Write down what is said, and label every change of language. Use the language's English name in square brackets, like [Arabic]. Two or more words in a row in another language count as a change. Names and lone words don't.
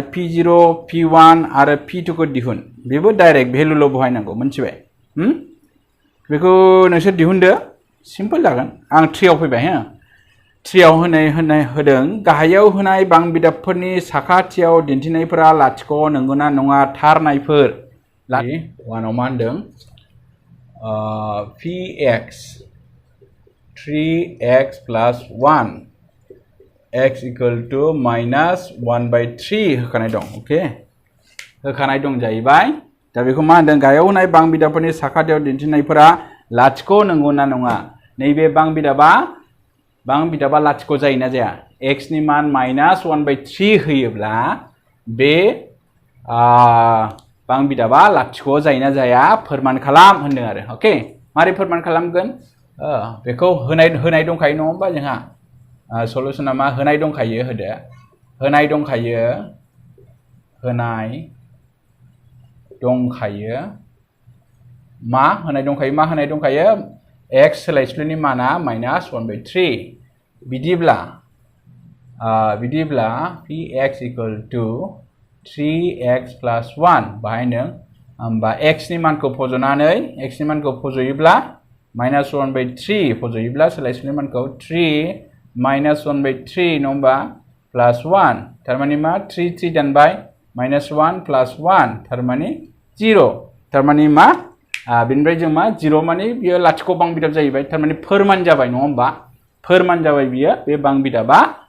[Bodo] p0 p1 आरो p2 खौ दिहुन बेबो [English] direct value' [Bodo] बहायनांगौ मोनथिबाय बेखौ नोंसोर दिहुनदो सिम्पल जागोन आं 3 आव फैबाय हो 3 आव होदों गाहायाव होनाय बां बिदाबफोरनि साखाथियाव दिन्थिनायफोरा लाथिख' नंगौना नङा थार नायफोर 1 आव मा होनदों px [English] 3x plus 1 x equal to minus 1 by 3 [Bodo] होखानाय दं अके होखानाय दं जाहैबाय दा बेखौ मा होनदों गाहायाव होनाय बां बिदाबफोरनि साखाथियाव दिन्थिनायफोरा लाथिख' नंगौना नङा नैबे बां बिदाबा लाथिख' जायोना जाया x नि मान [English] minus 1 by 3 [Bodo] होयोब्ला बे बां बिदाबा लाथिख' जायोना जाया फोरमान खालाम होनदों आरो अके मारै फोरमान खालामगोन बेखौ होनाय दंखायो नङा होमबा जोंहा सलुशना मा होनाय दंखायो होदो होनाय दंखायो मा होनाय दंखायो x सोलायस्लुनि माना [English] minus 1 by 3 [Bodo] बिदिब्ला [English] px equal to 3x plus 1 [Bodo] बाहायनो होमबा x नि मानखौ फज'योब्ला [English] minus 1 by 3 [Bodo] फज'योब्ला सोलायस्लुनि मानखौ [English] 3 minus 1 by 3 [Bodo] नङा होमबा [English] plus 1 [Bodo] थारमाने मा 3 3 दानबाय [English] minus 1 plus 1 [Bodo] थारमाने 0 थारमाने मा बेनिफ्राय जों मा 0 माने बियो लाथिख' बां बिदाब जाहैबाय थारमाने फोरमान जाबाय नङा होमबा फोरमान जाबाय बियो बे बां बिदाबा